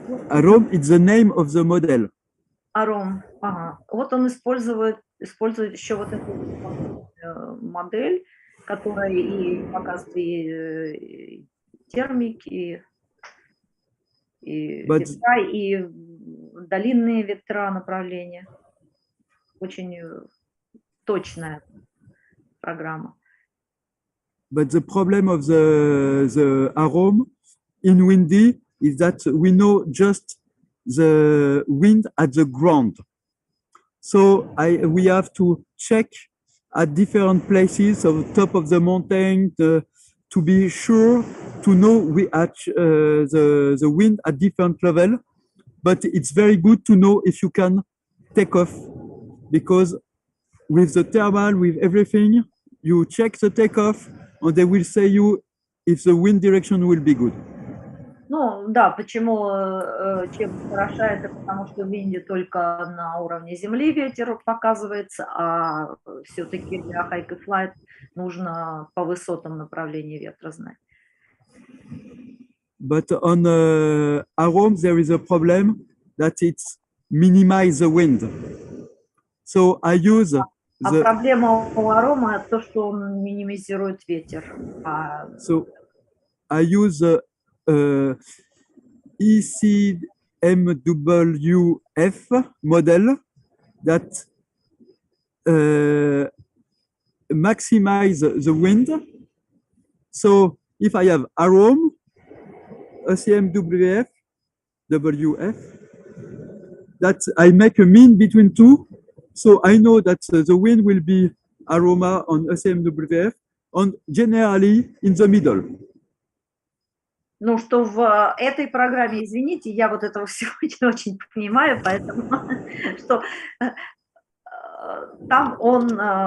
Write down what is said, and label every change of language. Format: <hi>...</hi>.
<en>Arome is the name of the model.</en> <ru>Arome, ага. Вот он использует еще вот эту модель, которая и показывает и термики, и ветра, и долинные ветра направления. Очень точная программа.</ru> <en>But the problem of the Arome in Windy is that we know just the wind at the ground. So we have to check at different places on the top of the mountain to be sure to know we at the wind at different level. But it's very good to know if you can take off, because with the thermal, with everything, you check the takeoff and they will say you if the wind direction will be good.</en> <ru>Ну да, почему чем хороша это, потому что в Винде только на уровне земли ветер показывается, а все-таки для hike&fly нужно по высотам направления ветра знать.</ru> <en>But on Arome, there is a problem that it's minimize the wind. So I use</en> <ru>проблема у Арома то, что он минимизирует ветер.</ru> <en>So I use ECMWF model that maximize the wind. So if I have Arome, ECMWF, WF, that I make a mean between two. So I know that the wind will be Aroma on ECMWF, and generally in the middle.</en> <ru>Ну, что в этой программе, извините, я вот этого всего очень понимаю, поэтому что там он...</ru>